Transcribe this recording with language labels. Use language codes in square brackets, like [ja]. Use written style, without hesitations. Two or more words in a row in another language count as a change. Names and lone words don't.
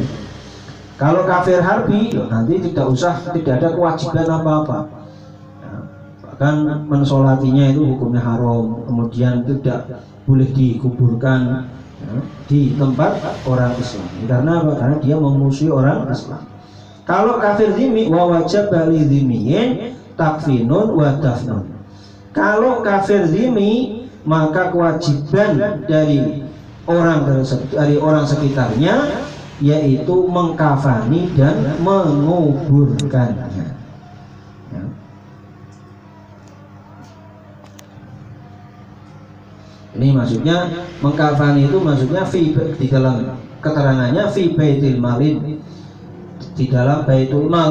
[id] Kalau kafir harbi, ya, nanti tidak ada kewajiban apa-apa. Bahkan mensolatinya itu hukumnya haram, kemudian tidak boleh dikuburkan, ya, di tempat orang Islam. Karena apa? Karena dia memusuhi orang Islam. Kalau kafir dhimmi, [ar] ووجب للذمي تكفين ودفن. [id] Kalau kafir dhimmi, maka kewajiban dari orang sekitarnya yaitu mengkafani dan menguburkannya. Ya. Ini maksudnya mengkafani itu maksudnya di dalam keterangannya [ar] في بيت المال, [id] di dalam baitul mal.